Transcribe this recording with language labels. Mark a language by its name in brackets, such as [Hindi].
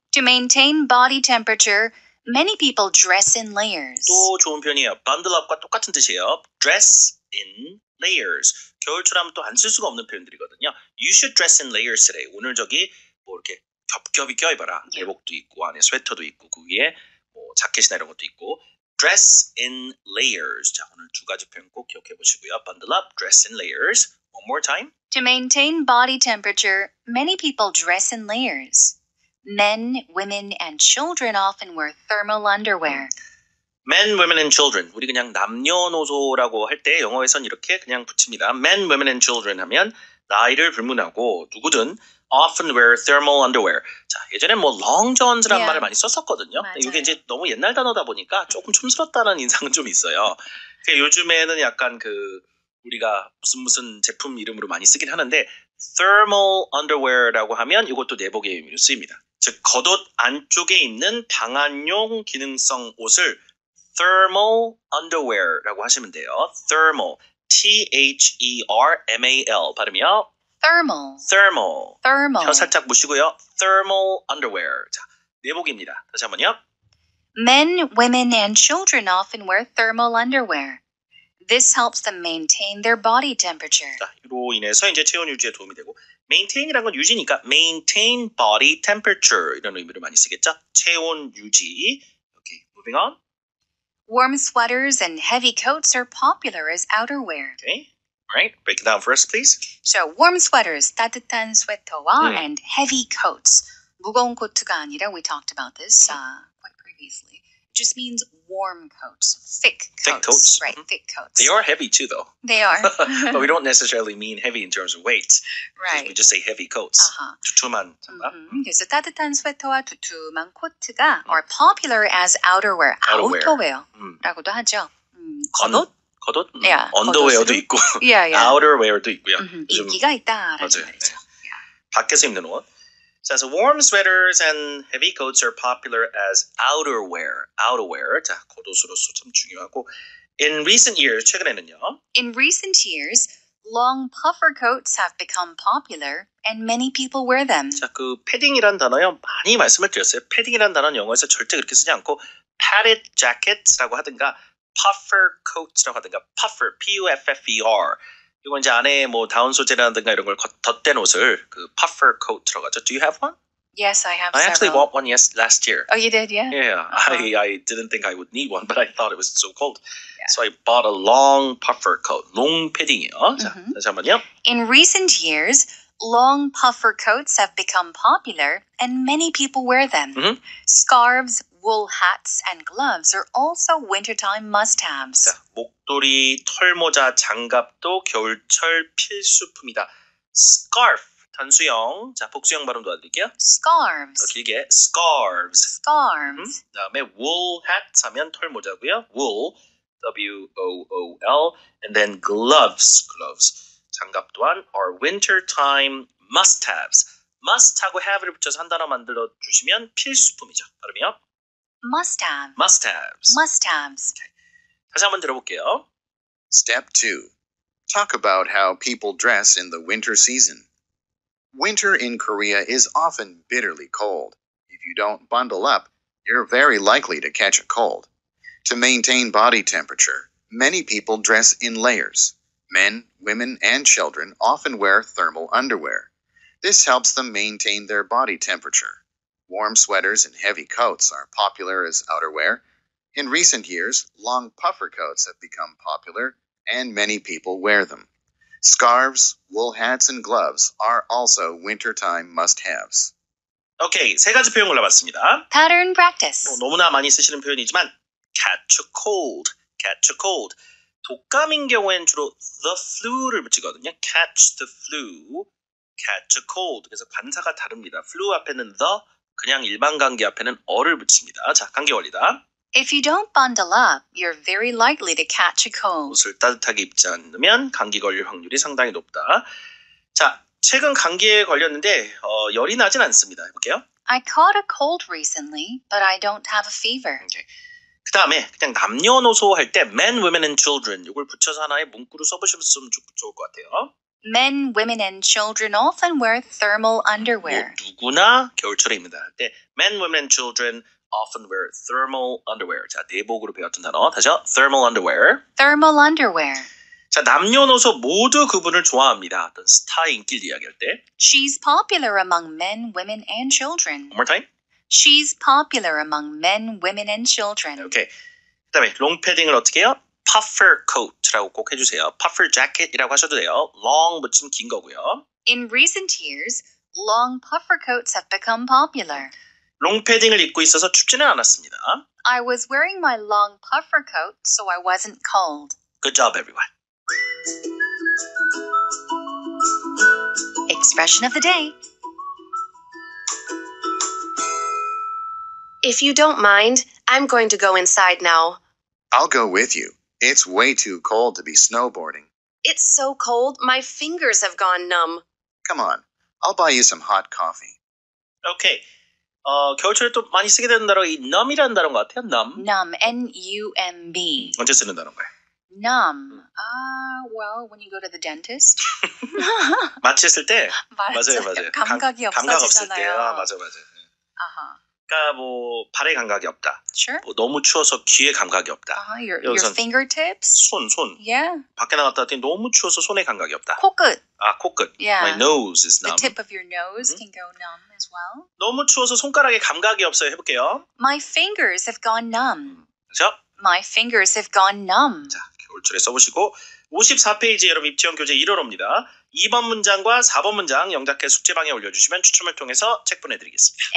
[English] To maintain body temperature, many people dress in layers. [Korean] 또 좋은 표현이에요. Bundle up과 똑같은 뜻이에요. [English] Dress in layers. [Korean] 겨울철 하면 또 안 쓸 수가 없는 표현들이거든요. [English] You should dress in layers today. [Korean] 오늘 저기 뭐 이렇게 겹겹이 껴입어라. 내복도 있고 안에 스웨터도 있고 그 위에 뭐 자켓이나 이런 것도 있고. [English] Dress in layers. [Korean] 자, 오늘 두 가지 표현 꼭 기억해 보시고요. [English] Bundle up, dress in layers. One more time. To maintain body temperature, many people dress in layers. Men, women, and children often wear thermal underwear. Men, women, and children. [Korean] 우리 그냥 남녀노소라고 할 때 영어에선 이렇게 그냥 붙입니다. [English] Men, women, and children [Korean] 하면 나이를 불문하고 누구든 [English] often wear thermal underwear. [Korean] 자, 예전에 뭐 long johns라는 [English] Yeah. [Korean] 말을 많이 썼었거든요. 맞아요. 이게 이제 너무 옛날 단어다 보니까 조금 촌스럽다는 인상은 좀 있어요. 요즘에는 약간 우리가 무슨 제품 이름으로 많이 쓰긴 하는데 thermal underwear라고 하면 이것도 내복의 의미로 쓰입니다. 즉 겉옷 안쪽에 있는 방한용 기능성 옷을 thermal underwear라고 하시면 돼요. [English] thermal, T-H-E-R-M-A-L 발음이요. Thermal. thermal. Thermal. [Korean] 혀 살짝 무시고요. [English] thermal underwear. [Korean] 자, 내복입니다. 다시 한번요. [English] Men, women, and children often wear thermal underwear. This helps them maintain their body temperature. [Korean] 자, 이로 인해서 이제 체온 유지에 도움이 되고 maintain이란 건 유지니까 [English] maintain body temperature [Korean] 이런 의미로 많이 쓰겠죠. 체온 유지. [English] Okay, moving on. Warm sweaters and heavy coats are popular as outerwear. Okay. All right. Break it down for us, please. So, warm sweaters, [Korean] 따뜻한 스웨터와 [English] and heavy coats, [Korean] 무거운 코트가 아니라 [English] we talked about this quite previously. just means warm coats, thick coats. Thick coats. Right, thick coats. They are heavy too, though. They are. But we don't necessarily mean heavy in terms of weight. Right. We just say heavy coats. [Korean] 아하. 두툼한 장갑. 그래서 따뜻한 스웨터와 두툼한 코트가 [English] are popular as outerwear, Outerwear. [Korean] 아우터웨어라고도 하죠. 겉옷? 겉옷? [English] Yeah, [Korean] 언더웨어도 겉옷으로. 있고 [English] Yeah, yeah. [Korean] outerwear도 있고요. 요즘 인기가 있다라는 맞아요. 말이죠. 밖에서 입는 옷. 자, [English] so warm sweaters and heavy coats are popular as outerwear. outerwear. [Korean] 자, 겉옷으로서 참 중요하고. [English] In recent years, [Korean] 최근에는요. [English] In recent years, long puffer coats have become popular and many people wear them. [Korean] 자, 그 패딩이란 단어요. 많이 말씀을 드렸어요. 패딩이란 단어는 영어에서 절대 그렇게 쓰지 않고 padded jackets라고 하든가 puffer coats라고 하든가 puffer, P-U-F-F-E-R. 이건 이제 안에 뭐 다운 소재라든가 이런 걸 덧댄 옷을 그 puffer coat라고 하죠. [English] Do you have one? Yes, I have I actually several. bought one last year. Oh, you did, yeah? Yeah, I didn't think I would need one, but I thought it was so cold. So I bought a long puffer coat. [Korean] 롱 패딩이요. 자, 다시 한번요. [English] In recent years, long puffer coats have become popular and many people wear them. Scarves, wool hats, and gloves are also wintertime must-haves. [Korean] 자, 목도리, 털모자, 장갑도 겨울철 필수품이다. scarf, 단수형. 자, 복수형 발음 도와드릴게요. 더 [English] Scarves. [Korean] 길게 scarves. [English] Scarves. [Korean] 그다음에 wool hat 하면 털모자고요. [English] wool, W-O-O-L, and then gloves, [Korean] 장갑 또한 [English] are wintertime must-haves. [Korean] must하고 have를 붙여서 한 단어 만들어 주시면 필수품이죠. 발음이요. [English] Must-have. must-haves. Must-haves. [Korean] 다시 한번 들어볼게요. [English] Step 2. Talk about how people dress in the winter season. Winter in Korea is often bitterly cold. If you don't bundle up, you're very likely to catch a cold. To maintain body temperature, many people dress in layers. Men, women, and children often wear thermal underwear. This helps them maintain their body temperature. Warm sweaters and heavy coats are popular as outerwear. In recent years, long puffer coats have become popular, and many people wear them. Scarves, wool hats, and gloves are also wintertime must-haves. [Korean] 오케이, 세 가지 표현 골라봤습니다. [English] Pattern practice. [Korean] 너무나 많이 쓰시는 표현이지만 [English] catch a cold, catch a cold. [Korean] 독감인 경우엔 주로 the flu를 붙이거든요. [English] catch the flu, catch a cold. [Korean] 그래서 관사가 다릅니다. flu 앞에는 the, 그냥 일반 감기 앞에는 어를 붙입니다. 자, 감기 원리다. [English] If you don't bundle up, you're very likely to catch a cold. [Korean] 옷을 따뜻하게 입지 않으면 감기 걸릴 확률이 상당히 높다. 자, 최근 감기에 걸렸는데 열이 나진 않습니다. 해볼게요. [English] I caught a cold recently, but I don't have a fever. [Korean] 오케이. 그 다음에 그냥 남녀노소 할 때 [English] men, women, and children [Korean] 이걸 붙여서 하나의 문구로 써보시면 좋을 것 같아요. [English] Men, women, and children often wear thermal underwear. [Korean] 누구나 겨울철에 입는다 할 때 [English] men, women, and children often wear thermal underwear. [Korean] 자, 내복으로 배웠던 단어. 다시요. [English] thermal underwear. Thermal underwear. [Korean] 자, 남녀노소 모두 그분을 좋아합니다. 어떤 스타의 인기를 이야기할 때. [English] She's popular among men, women, and children. One more time. She's popular among men, women, and children. [Korean] 오케이. 그 다음에 롱패딩을 어떻게 해요? puffer coat라고 꼭 해주세요. puffer jacket이라고 하셔도 돼요. long 붙이면 긴 거고요. [English] In recent years, long puffer coats have become popular. [Korean] 롱패딩을 입고 있어서 춥지는 않았습니다. [English] I was wearing my long puffer coat, so I wasn't cold. Good job, everyone. Expression of the day. If you don't mind, I'm going to go inside now. I'll go with you. It's way too cold to be snowboarding. It's so cold, my fingers have gone numb. Come on, I'll buy you some hot coffee. [Korean] 오케이. 겨울철에 또 많이 쓰게 되는 단어가 이 numb이라는 단어인 것 같아요. [English] numb. Numb. N-U-M-B. [Korean] 언제 쓰는 단어인가요? [English] Numb. Well, when you go to the dentist. [Korean] 마취했을 때. 맞아요. 감각이 감각 없을 때. 없어지잖아요. 맞아요. [English] Uh-huh. [Korean] 그러니까 뭐 발에 감각이 없다. [English] Sure. [Korean] 뭐 너무 추워서 귀에 감각이 없다. [English] Your [Korean] 여기선 [English] fingertips. [Korean] 손. [English] Yeah. [Korean] 밖에 나갔다 왔더니 너무 추워서 손에 감각이 없다. 코끝. 코끝. [English] Yeah. My nose is numb. The tip of your nose can go numb as well. [Korean] 너무 추워서 손가락에 감각이 없어요. 해볼게요. [English] My fingers have gone numb. [Korean] 그렇죠? [English] My fingers have gone numb. [Korean] 자, 겨울철에 써보시고 54페이지 여러분 입시형 교재 1호로입니다. 2번 문장과 4번 문장 영작해 숙제방에 올려주시면 추첨을 통해서 책 보내드리겠습니다.